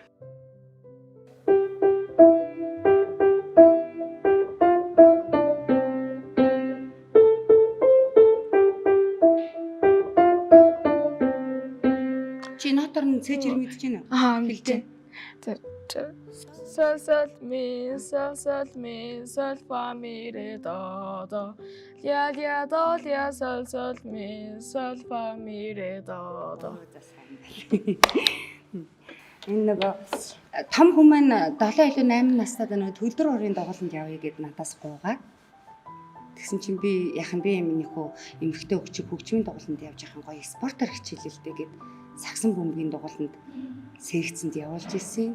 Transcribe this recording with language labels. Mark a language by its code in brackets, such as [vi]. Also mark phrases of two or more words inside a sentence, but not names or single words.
[mn] Чи нотор нь цээж ир мэдэж байна уу? Аа мэдээ. Sol sol mi sol fa mi re do do lia lia do lia sol sol mi sol fa mi re do do. Энэ нөгөө том хүмүүс 7 илүү 8 настайд нөгөө төлдөр орын доголонд явъя гэд надаас гуугаад тэгсэн чинь би яхан би минийхөө эмэгтэй хөгчөг хөгжмийн доголонд явж яхан гоё спортоор хичээлэлтэй гэд сагсан бөмбөгийн доголонд сэрэгцэнд явуулж ирсэн.